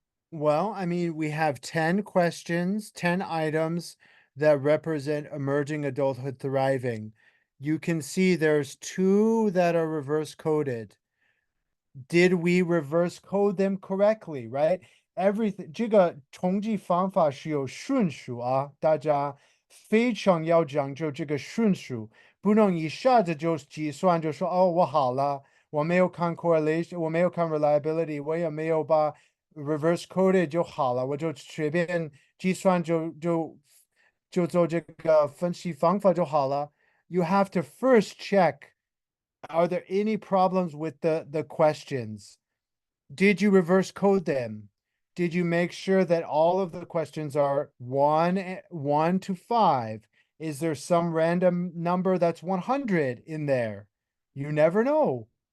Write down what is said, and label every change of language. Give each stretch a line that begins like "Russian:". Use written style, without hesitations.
English: well, I mean, we have 10 questions, 10 items that represent emerging adulthood thriving. You can see there's 2 that are reverse coded. Did we reverse code them correctly, right?
Chinese: Everything 这个统计方法是有顺序啊，大家非常要讲究这个顺序，不能一下子就计算就说哦，我好了，我没有看 correlation，我没有看 reliability，我也没有把 reverse coded 就好了，我就随便计算就做这个分析方法就好了。
English: You have to first check, are there any problems with the questions? Did you reverse code them? Did you make sure that all of the questions are 1 to 5? Is there some random number that's 100 in there? You never know.